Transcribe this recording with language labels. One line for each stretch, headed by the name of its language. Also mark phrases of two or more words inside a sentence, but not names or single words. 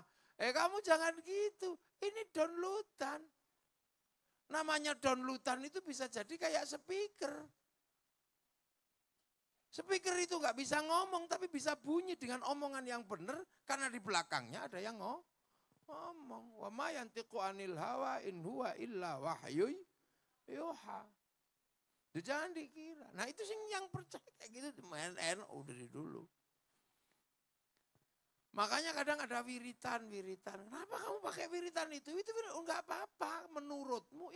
Indonesian: Kamu jangan gitu, ini downloadan. Namanya downloadan itu bisa jadi kayak speaker. Speaker itu nggak bisa ngomong tapi bisa bunyi dengan omongan yang benar karena di belakangnya ada yang ngomong.
Arabic: وما ينطق عن الهوى إن هو إلا وحي يوحى.
Indonesian: Jangan dikira. Nah itu sih yang percaya kayak gitu NU dari dulu. Makanya kadang ada wiritan. Kenapa kamu pakai wiritan itu? Itu enggak apa-apa menurutmu.